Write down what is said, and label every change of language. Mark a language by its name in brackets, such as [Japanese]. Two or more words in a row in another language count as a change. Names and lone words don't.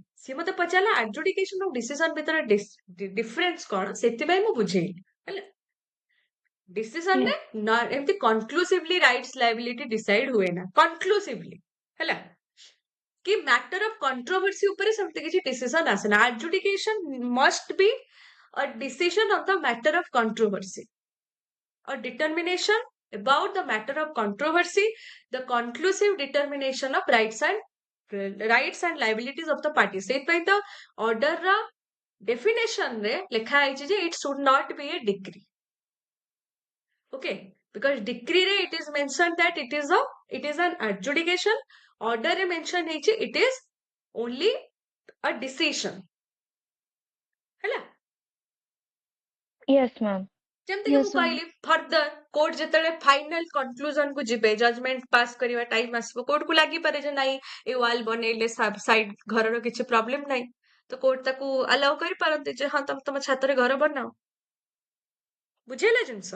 [Odia] ସିଏ ମତେ ପଚାରିଲା ଆଡଜୁଡିକେସନ ଆଉ ଡିସିଜନ ଭିତରେ ଡିଫରେନ୍ସ କଣ, ସେଥିପାଇଁ ମୁଁ ବୁଝେଇଲି, ହେଲା। [English] Yes. [Odia] ଡିସିଜନରେ ଏମିତି [English] conclusively rights liability decide [Odia] ହୁଏ ନା କନକ୍ଲୁସିଭଲି, ହେଲା। କି [English] matter of controversy [Odia] ଉପରେ ସେମିତି କିଛି ଡିସିଜନ ଆସେନା। [English] adjudication must be a decision on the matter of controversy, a determination about the matter of controversy, the conclusive determination of rights and liabilities of the parties। [Odia] ସେଇଥିପାଇଁ ତ ଅର୍ଡରର ଡେଫିନେସନରେ ଲେଖା ହେଇଛି ଯେ [English] it should not be a decree, okay, because decree ରେ it is mentioned that it is an adjudication, order ରେ mention ହେଇଛି it is only a decision, [Odia] ହେଲା। [English] yes ma'am. [Odia] ଯେମିତିକି ମୁଁ [English] Yes, ma'am. [Odia] କହିଲି [English] further court [Odia] ଯେତେବେଳେ [English] final conclusion [Odia] କୁ ଯିବେ, [English] judgement pass [Odia] କରିବା ଟାଇମ ଆସିବ, କୋର୍ଟକୁ ଲାଗିପାରେ ଯେ ନାଇଁ ଏ ୱାଲ ବନେଇଲେ ସାଇଡ ଘରର କିଛି ପ୍ରୋବ୍ଲେମ ନାହିଁ, ତ କୋର୍ଟ ତାକୁ ଆଲାଉ କରିପାରନ୍ତି ଯେ ହଁ ତମେ ତମ ଛାତରେ ଘର ବନାଅ, ବୁଝିହେଲା ଜିନିଷ।